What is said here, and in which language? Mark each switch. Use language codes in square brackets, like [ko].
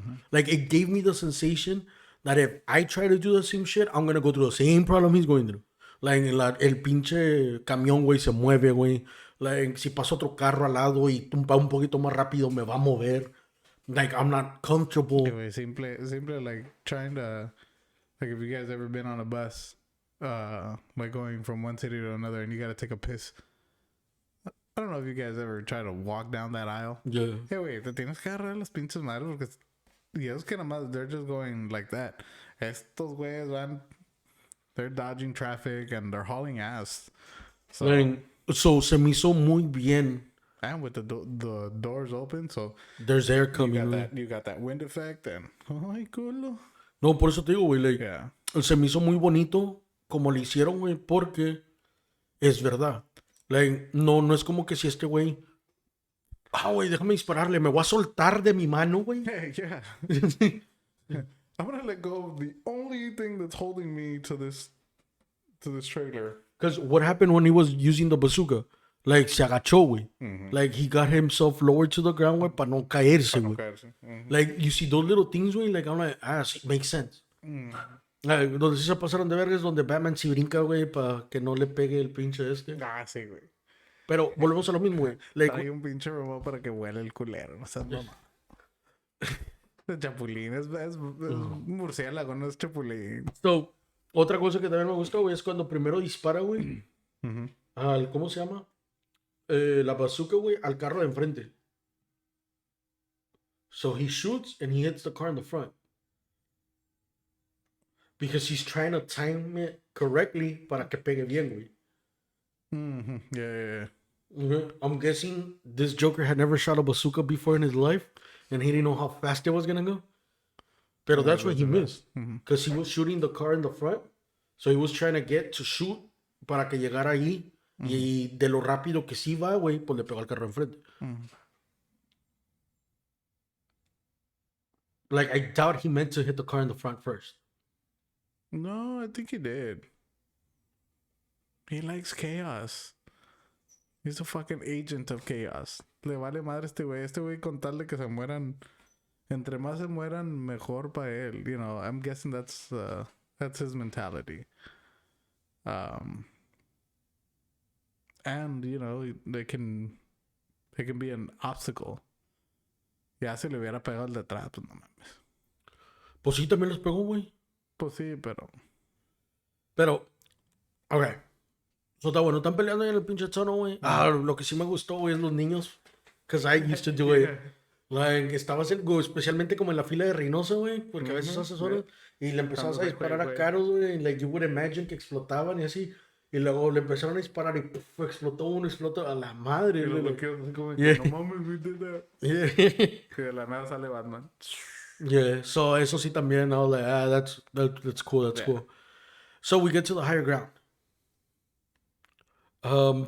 [en] Like, it gave me the sensation that if I try to do the same shit, I'm gonna go through the same problem he's going through. [es] Like, el pinche camión, güey, se mueve, güey. Like, si pasa otro carro al lado y va un poquito más rápido, me va a mover. Like, [en] I'm not comfortable. Simple, like, trying to Like if you guys ever been on a bus, like going from one city to another, and you gotta take a piss. I don't know if you guys ever try to walk down that aisle. Yeah. [es] Hey, wait, te tienes que agarrar las pinches madres porque y es que nomás [en] they're just going like that. [es] Estos güeyes van, [en] they're dodging traffic and they're hauling ass. So [es] Like, so se me hizo muy bien. [en] and with the doors open, so There's air you coming. got [es] güey. [en] that wind effect and [es] ay culo. No, por eso te digo, güey. Like, [en] Yeah. [es] se me hizo muy bonito como le hicieron, güey, porque es verdad. Like, no es como que si este güey, güey, déjame dispararle, me voy a soltar de mi mano, güey. [en] Hey, yeah. I'm gonna let go of the only thing that's holding me to this trailer. Because what happened when he was using the bazooka? Like, [es] se agachó, güey. [en] Like, he got himself lowered to the ground, güey, [es] para no caerse, güey. [en] Like, you see those little things, güey, like, I'm like, sí, makes sense. [es] Like, donde sí se pasaron de verga es donde Batman sí brinca, güey, para que no le pegue el pinche este. Ah, sí, güey. Pero volvemos a lo mismo, güey. Like, Hay un pinche robot para que huele el culero, no seas mamá. El chapulín es murciélago, no es chapulín. so, otra cosa que también me gustó, güey, es cuando primero dispara, güey, al, ¿cómo se llama? La bazooka, güey, al carro de enfrente. [en] So he shoots and he hits the car in the front. Because he's trying to time it correctly [es] para que pegue bien, güey. [en] Yeah. I'm guessing this Joker had never shot a bazooka before in his life, and he didn't know how fast it was gonna go. Pero that's what he missed, because he was shooting the car in the front, so he was trying to get to shoot [es] para que llegara ahí, y de lo rápido que sí va, güey, pues le pegó al carro enfrente. [en] Like, I doubt he meant to hit the car in the front first. No, I think he did. He likes chaos. He's a fucking agent of chaos. [es] Le vale madre este güey. Este güey con tal de que se mueran. Entre más se mueran, mejor para él. [en] You know, I'm guessing that's his mentality. And, you know, they can be an obstacle. [es] Ya si le hubiera pegado el de atrás, pues no mames. Pues sí, también los pegó, güey. Pues sí, pero... Pero, ok. So, está bueno, están peleando ahí en el pinche tono, güey. Lo que sí me gustó, güey, es los niños. [en] Because I used to do it. [es] Like, estabas especialmente como en la fila de Reynoso, güey. Porque a veces haces horas. Y le empezabas a disparar a caros, güey. Like, [en] you would imagine [es] que explotaban y así. Y luego le empezaron a disparar y puff, explotó uno, explotó a la madre, Y los güey. bloqueos así como [en] Yeah. [es] que no mames, [en] we did that. Yeah. [es] Que de la nada sale Batman. [en] Yeah, [es] so eso sí también, [en] I was like, that's cool, that's cool. So we get to the higher ground.